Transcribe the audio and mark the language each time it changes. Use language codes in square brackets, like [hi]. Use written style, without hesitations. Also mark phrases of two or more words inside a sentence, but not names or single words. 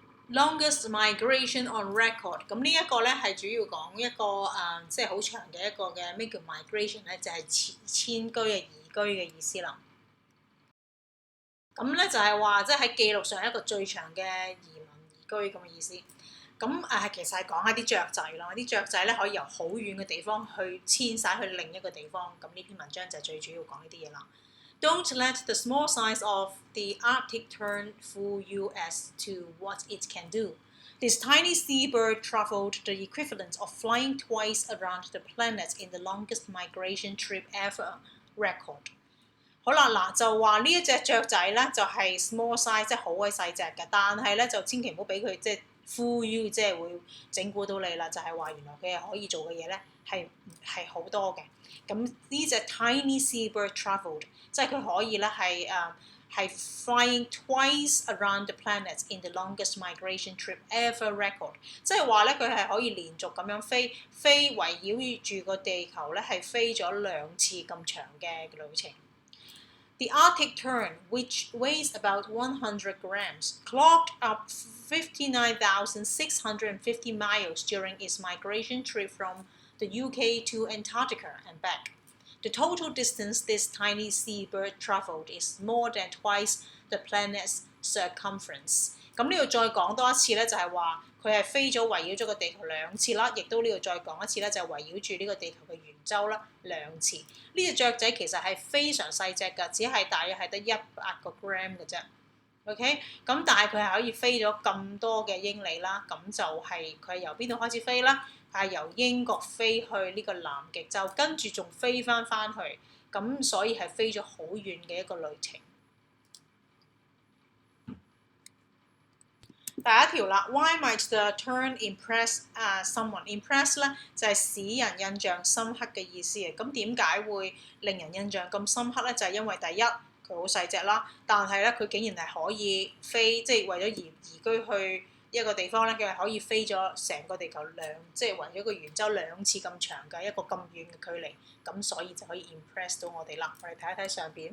[en] Longest migration on record， [yue] 咁呢一個咧係主要講一個即係好長嘅一個嘅咩叫 migration 咧，就係遷居嘅移居嘅意思啦。咁咧就係話即係喺記錄上一個最長嘅移民移居咁嘅意思。咁其實係講一啲雀仔咯，啲雀仔咧可以由好遠嘅地方去遷徙去另一個地方。咁呢篇文章就係最主要講呢啲嘢啦。 [en] Don't let the small size of the Arctic tern fool you as to what it can do. This tiny seabird traveled the equivalent of flying twice around the planet in the longest migration trip ever record. [yue] 好啦，嗱就話呢一隻雀仔咧就係 [en] small size， [yue] 即係好鬼細隻嘅，但係咧就千祈唔好俾佢即係 [en] fool you， [yue] 即係會整蠱到你啦。就係話原來佢係可以做嘅嘢咧係好多嘅。咁呢隻 [en] tiny seabird travelled， [yue] 即係佢可以咧係 [en] flying twice around the planet in the longest migration trip ever record， [yue] 即係話咧佢係可以連續咁樣飛圍繞住個地球咧係飛咗2次咁長嘅旅程。 [en] The Arctic tern, which weighs about 100 grams, clocked up 59,650 miles during its migration trip from the UK to Antarctica and back. The total distance this tiny seabird travelled is more than twice the planet's circumference. [yue] 咁呢度再講多一次咧，就係話佢係飛咗圍繞咗個地球2次啦，亦都呢度再講一次咧，就係圍繞住呢個地球嘅圓周啦2次。呢隻雀仔其實係非常細隻㗎，只係大約係得100個 gram 嘅啫。OK， 咁但係佢係可以飛咗咁多嘅英里啦，咁就係佢係由邊度開始飛啦？係由英國飛去呢個南極洲，跟住仲飛翻去，咁所以係飛咗好遠嘅一個旅程。第一條啦 [en] ，Why might the tern impress someone？ [yue] Impress 咧就係使人印象深刻嘅意思嘅。咁點解會令人印象咁深刻咧？就係因為第一佢好細隻啦，但係咧佢竟然係可以飛，即係為咗移居去一個地方咧，佢係可以飛咗成個地球即係圍咗個圓周2次咁長嘅一個咁遠嘅距離，咁所以就可以 impress 到我哋啦。我哋睇一睇上邊。